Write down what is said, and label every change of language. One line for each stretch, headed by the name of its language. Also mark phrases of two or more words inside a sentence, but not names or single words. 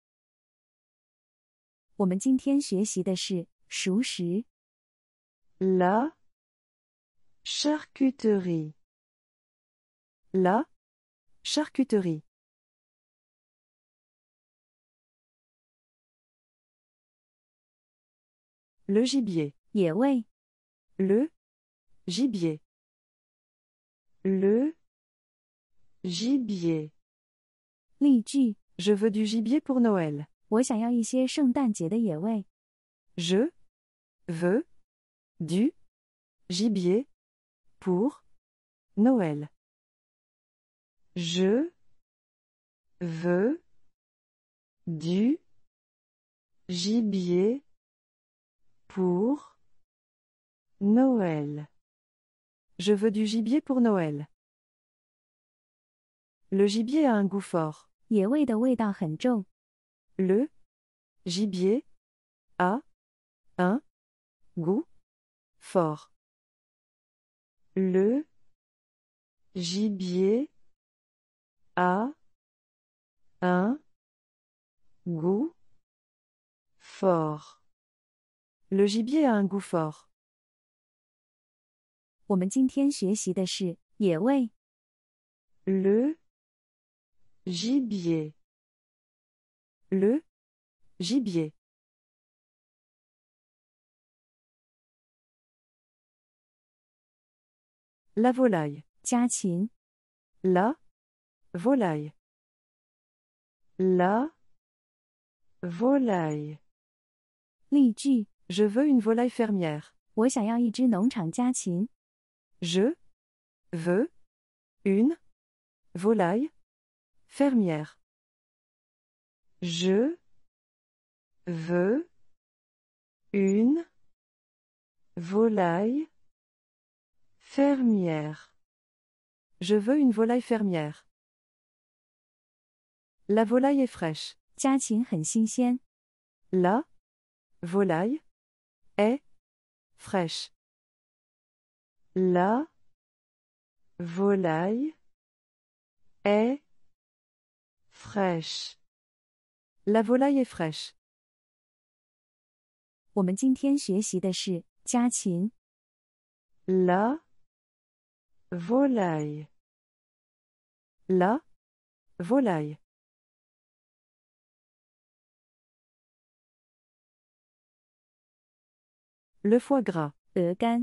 Chinese: 我们今天学习的是熟食。
French: La charcuterie. La charcuterie. Le gibier.
Chinese: 野味。
French: Le gibier. Le gibier.
Chinese: 例句：
French: Je veux du gibier pour Noël.
Chinese: 我想要一些圣诞节的野味。
French: Je veux du gibier pour Noël. Je veux du gibier pour Noël. Je veux du gibier pour Noël. Le gibier a un goût fort.
Chinese: 野味的味道很重。
French: Le gibier a un goût fort. Le gibier a un goût fort. Le gibier a un goût fort.
Chinese: 我们今天学习的是野味。
French: Le gibier. Le gibier. La volaille.
Chinese: 家禽。
French: La volaille. La volaille.
Chinese: 例句：
French: Je veux une volaille fermière.
Chinese: 我想要一只农场家禽。
French: Je veux une volaille fermière. Je veux une volaille fermière. Je veux une volaille fermière. La volaille est fraîche.
Chinese: 家禽很新鲜。
French: La volaille est fraîche. La volaille est fraîche. La volaille est fraîche.
Chinese: 我们今天学习的是家禽。
French: La volaille. La volaille. Le foie gras.
Chinese: 鹅肝。